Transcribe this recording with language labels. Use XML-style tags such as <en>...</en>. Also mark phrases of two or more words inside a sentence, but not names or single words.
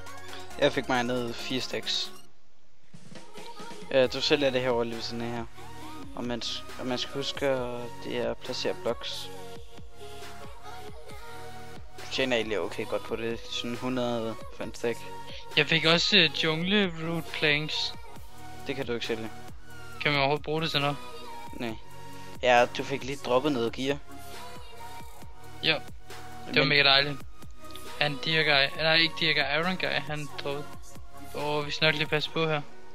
<da>Jeg fik mig ned 4 stacks. Du sælger det herovre lige ved sådan her. Og man skal huske, at det er at placere blocks. Du tjener egentlig okay godt på det. Sådan 100 for en stack. Jeg fik også</da> <en>jungle root planks.</en> <da>Det kan du ikke sælge. Kan man overhovedet bruge det til noget? Nej. Ja, du fik lige droppet noget gear. Jo, det var mega dejligt. Han Deer Guy, nej ikke Deer Guy, Iron Guy, han droppede. Vi skal nok lige passe på her.</da>